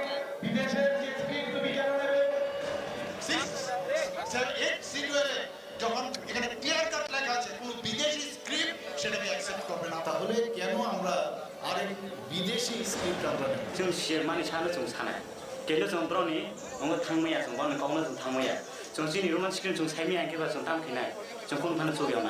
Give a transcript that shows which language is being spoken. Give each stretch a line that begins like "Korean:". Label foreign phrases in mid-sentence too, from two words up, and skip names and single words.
Bangla: বিদেশের যে স্ক্রিপ্ট তুমি কেন নেবে? স্যার এই সিরিয়ালে যখন এখানে
English: clear cut
Bangla: লেখা আছে কোনো বিদেশি স্ক্রিপ্ট সেটাকে অ্যাকসেপ্ট করবে না। তাহলে কেন আমরা আরেক বিদেশি স্ক্রিপ্ট আমরা নেব?
Kok Borok: जों शेरमानि सानो जों सानाय केनो जों ब्रनि अंग थांमैया जों बानो गावनो जों थांमैया जों जिनि
English: Roman script
Kok Borok: जों साइमिया केबा जों तामखिनाय जों कोन फानो जोगियावना